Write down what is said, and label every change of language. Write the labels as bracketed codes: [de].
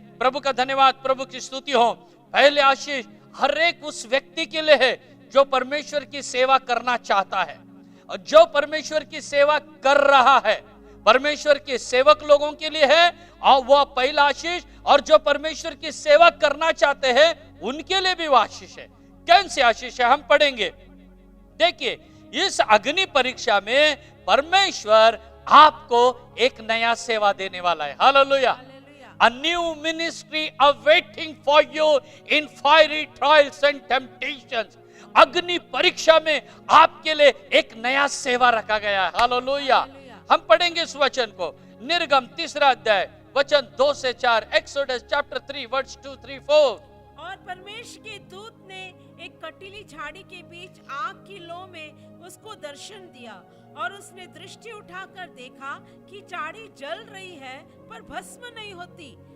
[hi] प्रभु का धन्यवाद, प्रभु की स्तुति हो। पहले आशीष हर एक उस व्यक्ति के लिए है जो परमेश्वर की सेवा करना चाहता है, और जो परमेश्वर की सेवा कर रहा है, परमेश्वर के सेवक लोगों के लिए है और वो पहला आशीष। और जो परमेश्वर की सेवा करना चाहते हैं उनके लिए भी वो आशीष है। कौन सी आशीष है? हम पढ़ेंगे। देखिए, इस अग्नि परीक्षा में परमेश्वर आपको एक नया सेवा देने वाला है। Hallelujah. [en] A new ministry awaiting for you in fiery trials and temptations. [hi] अग्नि परीक्षा में आपके लिए एक नया सेवा रखा गया है। हालेलुया। हम पढ़ेंगे इस वचन को। निर्गम 3 अध्याय वचन 2 से 4। [en] Exodus chapter 3 verse 2, 3, 4। [hi] और परमेश्वर के दूत ने एक कटीली झाड़ी के बीच आग की लो में उसको दर्शन दिया, और उसने दृष्टि उठाकर देखा कि झाड़ी जल रही है पर भस्म नहीं होती।